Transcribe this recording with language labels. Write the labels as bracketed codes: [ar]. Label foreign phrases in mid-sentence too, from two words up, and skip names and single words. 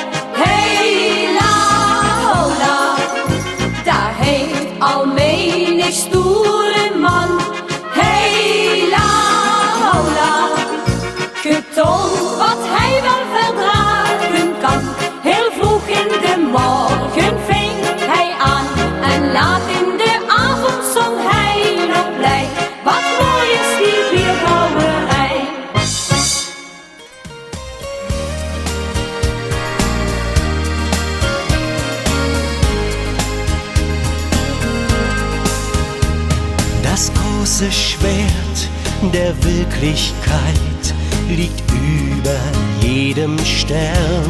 [nl] Hela hola, daar heeft al menig stoere man, hela hola, getoond wat hij wel verdragen kan. Heel vroeg in de morgen ving hij aan en laat in de avond zong hij nog blij. Wat mooi is die bierbrouwerij. [de] Das große Schwert der Wirklichkeit liegt über jedem Stern.